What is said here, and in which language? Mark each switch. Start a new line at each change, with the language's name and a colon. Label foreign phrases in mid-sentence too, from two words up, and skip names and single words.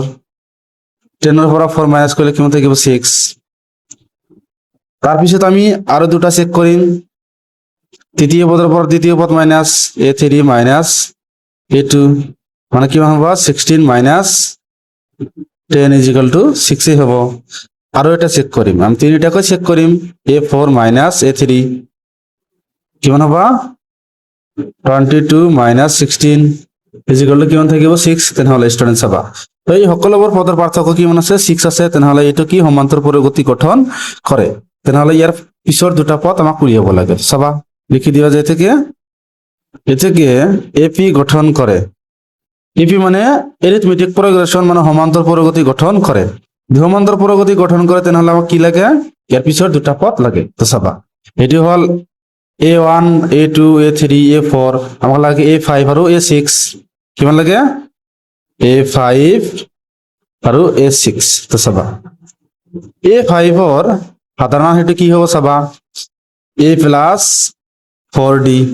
Assamese: 10 ৰ পৰা 4 মাইনাছ কৰিলে কিমান থাকিব 6 তাৰপিছত আমি আৰু দুটা চেক কৰিম তৃতীয় পদৰ পৰা দ্বিতীয় পদ
English: minus a3 minus a2
Assamese: মানে কিমান হ'ব
English: 16 minus 10 is equal to 6
Assamese: হ'ব আৰু এটা চেক কৰিম আমি তিনিটাকৈ চেক কৰিম
English: a4 minus a3
Assamese: কিমান হ'ব
English: 22 minus 16 is equal to
Assamese: কিমান থাকিব 6 তেনেহলে ষ্টুডেন্ট চাবা তো এই সকলোবোৰ পদৰ পাৰ্থক্য কিমান আছে 6 আছে তেনেহলে এইটো কি সমান্তর পৰগতি গঠন কৰে তেনেহলে ইয়াৰ পিছৰ দুটা পদ আমাক উলিয়াব লাগে চাবা লিখি দিয়া যায় থেকে এপি গঠন করে এপি মানে
English: arithmetic progression
Assamese: মানে সমান্তর পরগতি গঠন করে সমান্তর পরগতি গঠন করে তেনেহলে আমাক কি লাগে ইয়ার পিছৰ দুটা পদ লাগে তো চাবা এটি হল a1 a2 a3 a4 আমাক লাগে a5 আৰু a6 কিমান লাগে a5 আৰু a6 তো চাবা a5 ৰ সাধাৰণ হেতু কি হ'ব চাবা
English: a plus 4d